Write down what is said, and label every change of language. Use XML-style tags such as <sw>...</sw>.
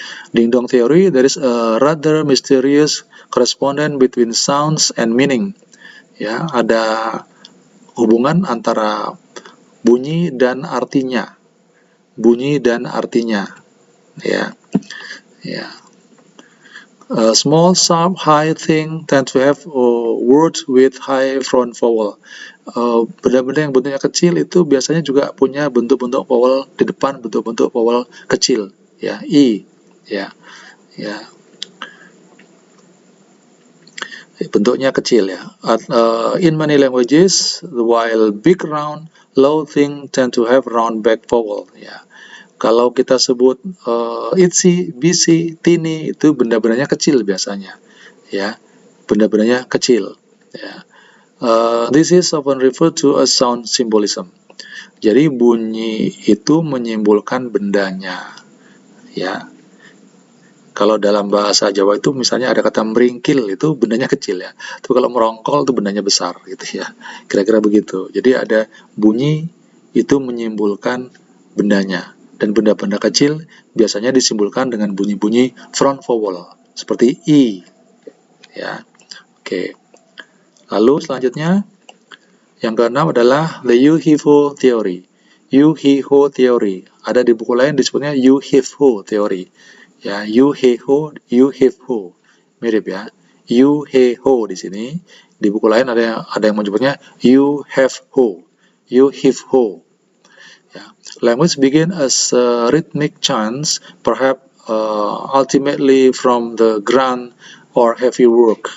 <en>Ding Dong Theory, there is a rather mysterious correspondence between sounds and meaning.</en> <id>Ya, ada hubungan antara bunyi dan artinya. Ya.</id> <en>Small, sharp, high thing tend to have words with high front vowel.</en> <id>Benda-benda yang bentuknya kecil itu biasanya juga punya bentuk-bentuk vowel di depan, bentuk-bentuk vowel kecil, ya, i, ya, bentuknya kecil, ya.</id> <en>In many languages, while big round low thing tend to have round back vowel, ya.</en> <id>Kalau kita sebut itsy, bitsy, teeny, itu benda-bendanya kecil biasanya, ya, benda-bendanya kecil. Ya.</id> <en>This is often referred to as sound symbolism.</en> <id>Jadi bunyi itu menyimbolkan bendanya, ya. Kalau dalam bahasa Jawa itu misalnya ada kata meringkil, itu bendanya kecil ya. Tapi kalau merongkol itu bendanya besar gitu ya. Kira-kira begitu. Jadi ada bunyi itu menyimbolkan bendanya. Dan benda-benda kecil biasanya disimbolkan dengan bunyi-bunyi front vowel seperti I, ya. Oke. Lalu selanjutnya yang keenam adalah the you-he-ho theory. You-he-ho theory. Ada di buku lain disebutnya you-have-ho theory. Ya, you-he-ho, you-have-ho. Mirip ya. You-he-ho di sini. Di buku lain ada yang menyebutnya you-have-ho.</id> <en>You-have-ho. Yeah. Language begin as rhythmic chants, perhaps ultimately from the grand or heavy work.</en>